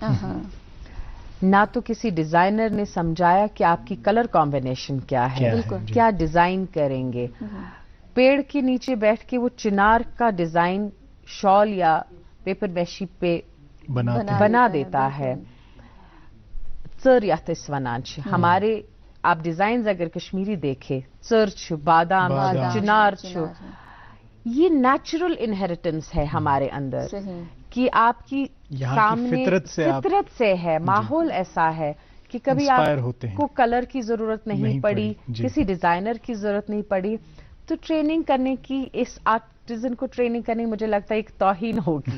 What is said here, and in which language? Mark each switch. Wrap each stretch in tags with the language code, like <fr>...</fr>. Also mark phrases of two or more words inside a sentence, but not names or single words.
<ur>نہ تو کسی ڈیزائنر نے سمجھایا کہ آپ کی</ur> <en>color combination</en> <ur>کیا ہے، کیا ڈیزائن کریں گے. پیڑ کے نیچے بیٹھ کے وہ چنار کا ڈیزائن شال یا پیپر میشی پہ بنا دیتا ہے.</ur> <ks>ژر یتھ أسۍ ونان چھِ،</ks> <ur>ہمارے آپ ڈیزائنز اگر کشمیری دیکھے،</ur> <ks>ژر چھُ، بادام چھُ، چنار چھُ،</ks> <ur>یہ</ur> <en>natural inheritance</en> <ur>ہے ہمارے اندر کہ آپ کی سامنے فطرت سے ہے. ماحول ایسا ہے کہ کبھی آپ کو کلر کی ضرورت نہیں پڑی، کسی ڈیزائنر کی ضرورت نہیں پڑی. تو ٹریننگ کرنے کی، اس آرٹیزن کو ٹریننگ کرنے مجھے لگتا ہے ایک توہین ہوگی.</ur>